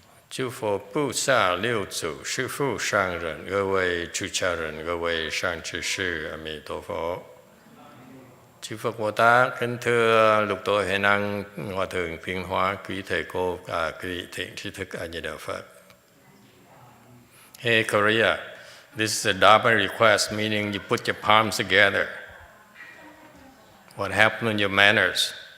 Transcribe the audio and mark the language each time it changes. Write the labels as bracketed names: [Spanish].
[Chinese] 诸佛菩萨六祖师父上人，各位出家人，各位善知識，阿彌陀佛。 [Vietnamese] Chư Phật Bồ Tát, kính thưa lục tổ hệ năng, Hòa thượng Phiên Hóa, quý thầy cô, quý vị thiện tri thức A Di Đà Phật. [English] Hey Korea, this is a Dharma request, meaning you put your palms together. What happened to your manners?